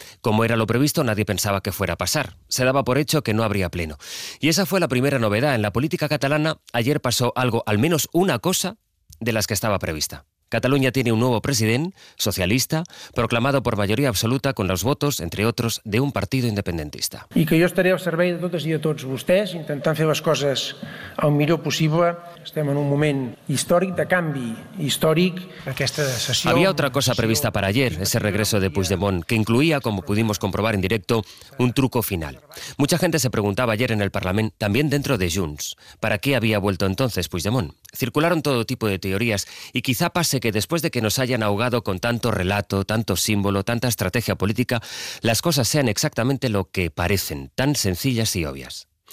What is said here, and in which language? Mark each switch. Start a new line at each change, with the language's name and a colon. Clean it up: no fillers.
Spanish: Como era lo previsto, nadie pensaba que fuera a pasar. Se daba por hecho que no habría pleno. Y esa fue la primera novedad en la política catalana. Ayer pasó algo, al menos una cosa, de las que estaba prevista. Cataluña tiene un nuevo presidente, socialista, proclamado por mayoría absoluta con los votos, entre otros, de un partido independentista.
Catalan: I que jo estaré al servei de totes i de tots vostès, intentant fer les coses el millor possible. Estem en un moment històric de canvi, històric. Aquesta sessió...
Spanish: Había otra cosa prevista para ayer, ese regreso de Puigdemont, que incluía, como pudimos comprobar en directo, un truco final. Mucha gente se preguntaba ayer en el Parlament, también dentro de Junts, ¿para qué había vuelto entonces Puigdemont? Circularon todo tipo de teorías y quizá pase que después de que nos hayan ahogado con tanto relato, tanto símbolo, tanta estrategia política, las cosas sean exactamente lo que parecen, tan sencillas y obvias.